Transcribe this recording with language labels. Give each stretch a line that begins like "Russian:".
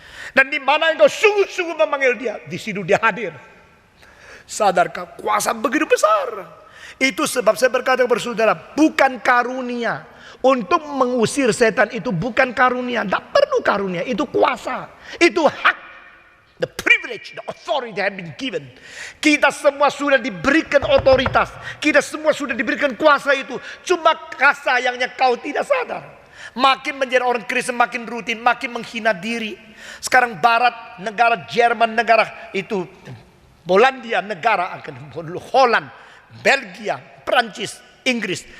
Indonesian: Dan di mana engkau sungguh-sungguh memanggil dia, di situ dia hadir. Sadarkah kuasa begitu besar? Itu sebab saya berkata kepada saudara, bukan karunia. Untuk mengusir setan itu bukan karunia. Tidak perlu karunia, itu kuasa. Itu hak.
English: The privilege, the authority have been given.
Indonesian: Kita semua sudah diberikan otoritas. Kita semua sudah diberikan kuasa itu. Cuma sayangnya kau tidak sadar. Makin menjadi orang Kristen, makin rutin, makin menghina diri. Sekarang Barat, negara Jerman, negara itu Polandia, negara akan Holland, Belgia, Prancis, Inggris.